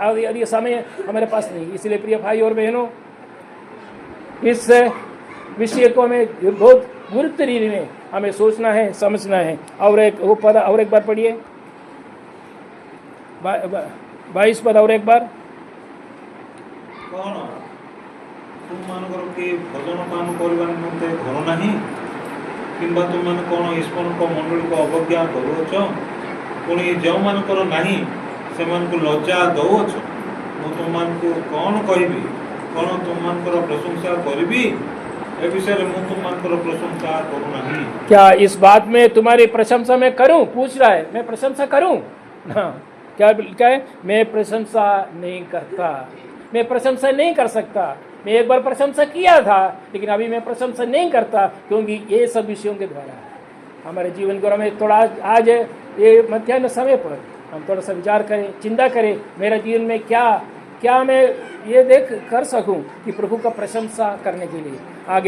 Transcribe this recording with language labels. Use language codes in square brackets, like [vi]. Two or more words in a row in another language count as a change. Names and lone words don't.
[hi] और यदि समय हमारे पास नहीं, इसलिए प्रिय भाई और बहनों, इस विषय को हमें बहुत गुरुत्व रीति में हमें सोचना है, समझना है। और एक वो पद और एक बार पढ़िए, 22 पद और एक बार। [or] कौन तुमମାନଙ୍କର କି ଭଜନ କାମ କରିବା ନିମନ୍ତେ ଘର ନାହିଁ, କିମ୍ବା ତୁମମାନେ କ'ଣ ଈଶ୍ୱରଙ୍କ ମଣ୍ଡଳୀକୁ ଅବଜ୍ଞା କରୁଅଛ? ପୁଣି ଯେଉଁମାନଙ୍କର ନାହିଁ ସେମାନଙ୍କୁ ଲଜ୍ଜା ଦେଉଅଛ। ମୁଁ ତୁମମାନଙ୍କୁ କ'ଣ କହିବି? କ'ଣ ତୁମମାନଙ୍କର ପ୍ରଶଂସା କରିବି? ଏ ବିଷୟରେ ମୁଁ ତୁମମାନଙ୍କର ପ୍ରଶଂସା କରୁନାହିଁ। [hi] क्या इस बात में तुम्हारी प्रशंसा मैं करूं? पूछ रहा है, मैं प्रशंसा करूं? हाँ, क्या है? मैं प्रशंसा नहीं करता, मैं प्रशंसा नहीं कर सकता। मैं एक बार प्रशंसा किया था, लेकिन अभी मैं प्रशंसा नहीं करता, क्योंकि ये सब विषयों के द्वारा हमारे जीवन को हमें थोड़ा आज ये मध्याह्न समय पर हम थोड़ा सा विचार करें, चिंता करें, मेरा जीवन में क्या मैं ये देख कर सकूं कि प्रभु का प्रशंसा करने के लिए आगे।